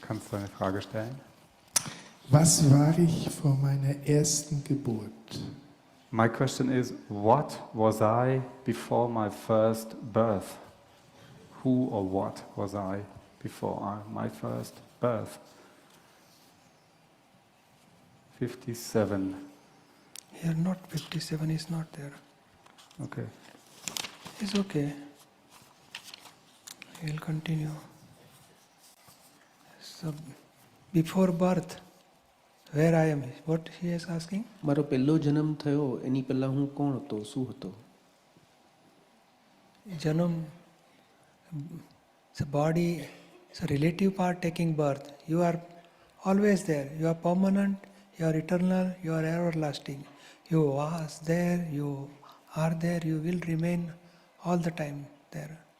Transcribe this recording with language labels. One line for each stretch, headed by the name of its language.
German: Kannst du eine Frage stellen? Was war ich vor meiner ersten Geburt?
English: My question is, what was I before my first birth? Who or what was I before my first birth? 57. Here, not 57 is not there. Okay. It's okay. We'll continue. So, before birth, where I am? What he is asking?
Gujarati: મારો પહેલો જન્મ થયો એની પહેલા હું કોણ હતો, શું હતો?
English: Janam, the body, it's a relative part taking birth. You are always there. You are permanent, you are eternal, you are everlasting. You was there, you are there, you will remain all the time there.